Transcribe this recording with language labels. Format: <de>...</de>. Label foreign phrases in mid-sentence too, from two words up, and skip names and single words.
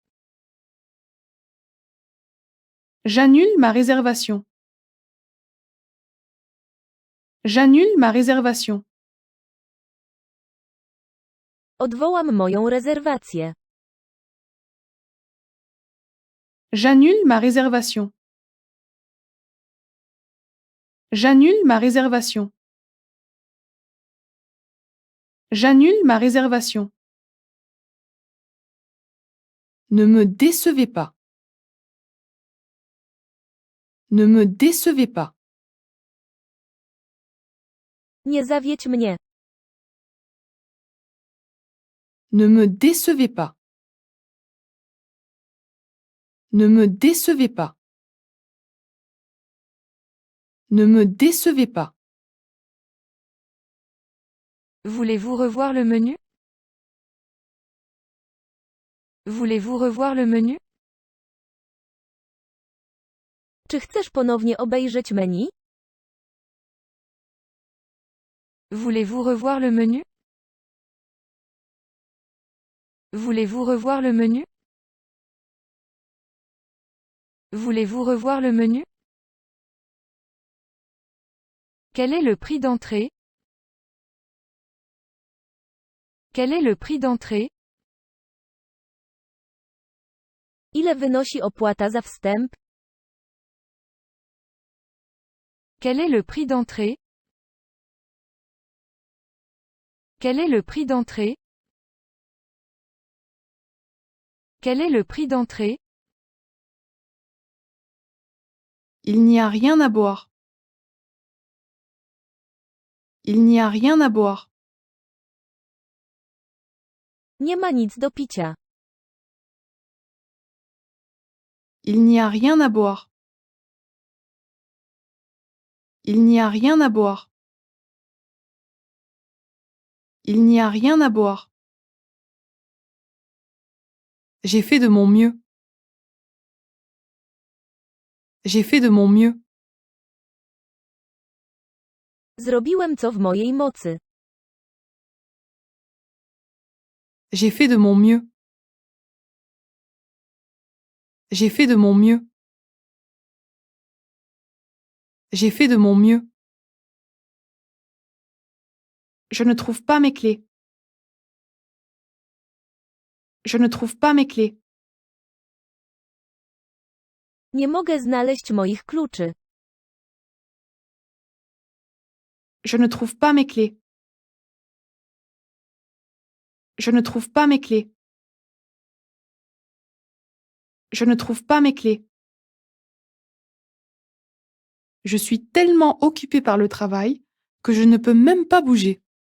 <fr>J'annule ma réservation. J'annule ma réservation.</fr> <pl>Odwołam moją rezerwację.</pl> <fr>J'annule ma réservation. J'annule ma réservation. J'annule ma réservation. Ne me décevez pas. Ne me décevez pas.</fr> <pl>Nie zawiedź mnie.</pl> <fr>Ne me décevez pas. Ne me décevez pas. Ne me décevez pas. Voulez-vous revoir le menu? Voulez-vous revoir le menu?</fr> <pl>Czy chcesz ponownie obejrzeć menu?</pl> <fr>Voulez-vous revoir le menu? Voulez-vous revoir le menu? Voulez-vous revoir le menu? Quel est le prix d'entrée? Quel est le prix d'entrée?</fr> <pl>Ile wynosi opłata za wstęp?</pl> <fr>Quel est le prix d'entrée? Quel est le prix d'entrée? Quel est le prix d'entrée? Il n'y a rien à boire. Il n'y a rien à boire.</fr> <pl>Nie ma nic do picia.</pl> <fr>Il n'y a rien à boire. Il n'y a rien à boire. Il n'y a rien à boire. J'ai fait de mon mieux. J'ai fait de mon mieux.</fr> <pl>Zrobiłem co w mojej mocy.</pl> <fr>J'ai fait de mon mieux. J'ai fait de mon mieux. J'ai fait de mon mieux. Je ne trouve pas mes clés. Je ne trouve pas mes clés.</fr> <pl>Nie mogę znaleźć moich kluczy.</pl> <fr>Je ne trouve pas mes clés. Je ne trouve pas mes clés. Je ne trouve pas mes clés. Je suis tellement occupée par le travail que je ne peux même pas bouger.</fr>